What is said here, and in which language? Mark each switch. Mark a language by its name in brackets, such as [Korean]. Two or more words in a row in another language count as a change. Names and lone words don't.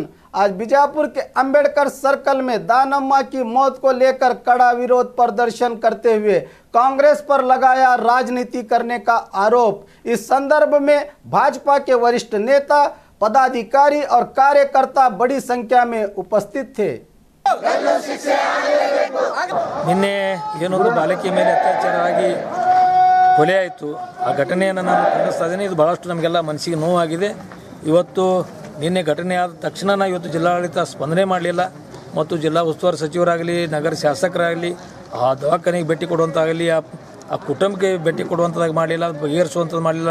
[Hindi] आज बीजापुर के अंबेडकर सर्कल में दानम्मा की मौत को लेकर कड़ा विरोध प्रदर्शन करते हुए कांग्रेस पर लगाया राजनीति करने का आरोप। इस संदर्भ में भाजपा के वरिष्ठ नेता, पदाधिकारी और कार्यकर्ता बड़ी संख्या में उपस्थित थे। [Kannada] ನಿನ್ನೆ ಏನೊಂದು ಬಾಲಕಿಯ ಮೇಲೆ ಅತ್ಯಾಚಾರ ಆಗಿ ಕೊಲೆ ಆಯಿತು। ಆ ಘಟನೆಯನ್ನು ನಾನು ಖಂಡಿಸ್ತಾ ಇದ್ದೀನಿ। ಇದು ಭಾಳಷ್ಟು ನಮಗೆಲ್ಲ ಮನಸ್ಸಿಗೆ ನೋವಾಗಿದೆ। ಇವತ್ತು ನಿನ್ನೆ ಘಟನೆ ಆದ ತಕ್ಷಣ ಇವತ್ತು ಜಿಲ್ಲಾಡಳಿತ ಸ್ಪಂದನೆ ಮಾಡಲಿಲ್ಲ ಮತ್ತು ಜಿಲ್ಲಾ ಉಸ್ತುವಾರಿ ಸಚಿವರಾಗಲಿ, ನಗರ ಶಾಸಕರಾಗಲಿ, ಆ ದವಾಖಾನೆಗೆ ಭೇಟಿ ಕೊಡುವಂತಾಗಲಿ, ಆ ಕುಟುಂಬಕ್ಕೆ ಭೇಟಿ ಕೊಡುವಂಥದ್ದಾಗಿ ಮಾಡಲಿಲ್ಲ, ಬಗೆಹರಿಸುವಂಥದ್ದು ಮಾಡಲಿಲ್ಲ।